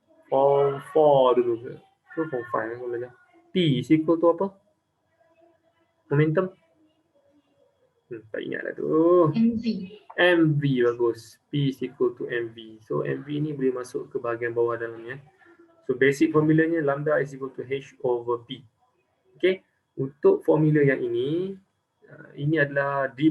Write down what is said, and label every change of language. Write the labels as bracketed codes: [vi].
[ms] Form 4 dulu ke? So, form 5 kamu belajar. [en] P is equal to [ms] apa? Momentum? Tak ingat lah tu. [en] MV, bagus. P is equal to MV. [ms] So, MV ni boleh masuk ke bahagian bawah dalamnya. [en] So, basic formulanya lambda is equal to H over P. Okay. [ms] Untuk formula yang ini adalah D.